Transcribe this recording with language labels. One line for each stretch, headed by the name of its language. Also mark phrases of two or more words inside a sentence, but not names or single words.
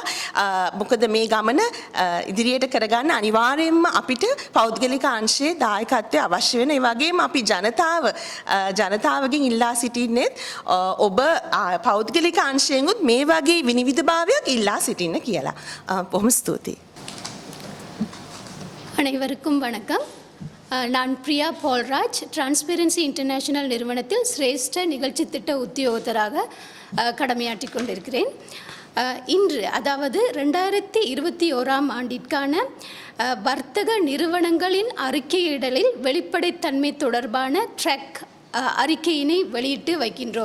Sinhala: මොකද මේ ගමන ඉදිරියට කරගන්න අනිවාර්යයෙන්ම අපිට පෞද්ගලික අංශයේ දායකත්වය අවශ්‍ය වෙන. ඒ වගේම අපි ජනතාවගෙන් ඉල්ලා සිටින්නේ ඔබ පෞද්ගලික අංශයෙන් උත් මේ වගේ විනිවිදභාවයක් ඉල්ලා සිටින්න කියලා. බොහොම ස්තුතියි.
Tamil: அனைவருக்கும் வணக்கம். நான் பிரியா பால்ராஜ், டிரான்ஸ்பெரன்சி இன்டர்நேஷனல் நிறுவனத்தில் சிரேஷ்ட நிகழ்ச்சி திட்ட உத்தியோகத்தராக கடமையாற்றிக் கொண்டிருக்கிறேன். இன்று அதாவது 2021ஆம் ஆண்டிற்கான வர்த்தக நிறுவனங்களின் அறிக்கையிடலில் வெளிப்படைத்தன்மை தொடர்பான ட்ராக் அறிக்கையினை வெளியிட்டு வைக்கின்றோம்.